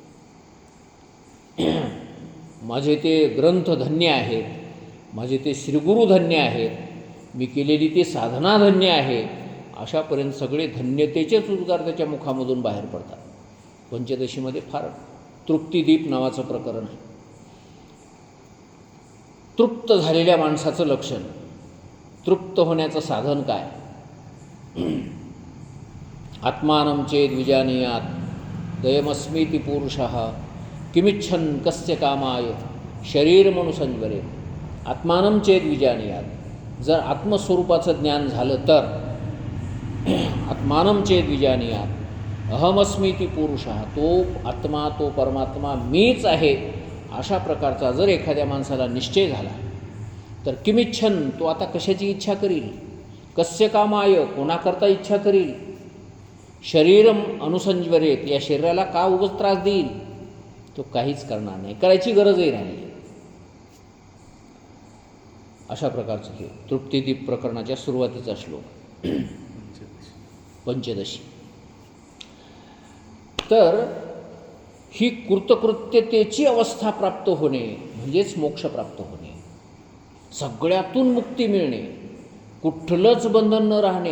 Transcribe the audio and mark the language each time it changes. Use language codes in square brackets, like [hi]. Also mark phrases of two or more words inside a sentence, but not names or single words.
[mr] माझे ते ग्रंथ धन्य आहेत, माझे ते श्रीगुरु धन्य आहेत, मी केलेली ती साधना धन्य आहे, अशापर्यंत सगळे धन्यतेचेच उद्गार त्याच्या मुखामधून बाहेर पडतात. पंचदशीमध्ये फार तृप्तिदीप नावाचं प्रकरण आहे. तृप्त झालेल्या माणसाचं लक्षण, तृप्त होण्याचं साधन काय? [sa] आत्मानं चेद विजानीयात दयमस्मीति पुरुषः किमिच्छन् कस्य कामाय शरीरमनुसंजरे. आत्मानं चेद विजानीयात, [mr] जर आत्मस्वरूपाचं ज्ञान झालं तर, [sa] आत्मानं चेद विजानीयात अहमस्मीति पुरुषः, [mr] तो आत्मा, तो परमात्मा मीच आहे, अशा प्रकारचा जर एखाद्या माणसाला निश्चय झाला तर किमिच्छन्, तो आता कशाची इच्छा करील, [sa] कस्य कामाय, [mr] कोणाकरता इच्छा करील, [sa] शरीरम अनुसंजवरेत, [mr] या शरीराला का उगाच त्रास देईल, तो काहीच करणार नाही, करायची गरजही राहिली. अशा प्रकारचं हे तृप्तिदीप प्रकरणाच्या सुरुवातीचा श्लोक पंचदशी. तर ही कृतकृत्यतेची अवस्था प्राप्त होणे म्हणजेच मोक्ष प्राप्त होणे, सगळ्यातून मुक्ती मिळणे, कुठलंच बंधन न राहणे.